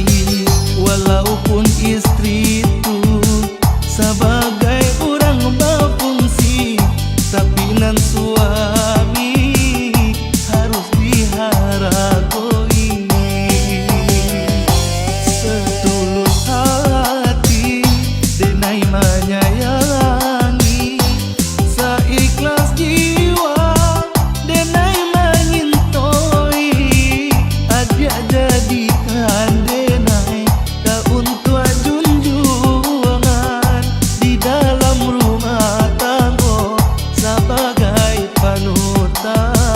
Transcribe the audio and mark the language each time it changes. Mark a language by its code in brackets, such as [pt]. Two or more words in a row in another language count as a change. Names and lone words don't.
[id] Walaupun istri itu sebagai orang berfungsi, tapi nan suami harus dihargai. [min] Setulus hati denai menyayangi, seikhlas jiwa denai menyintoi. Adia jadikan denai tak untuk junjungan di dalam rumah tangga sebagai panutan.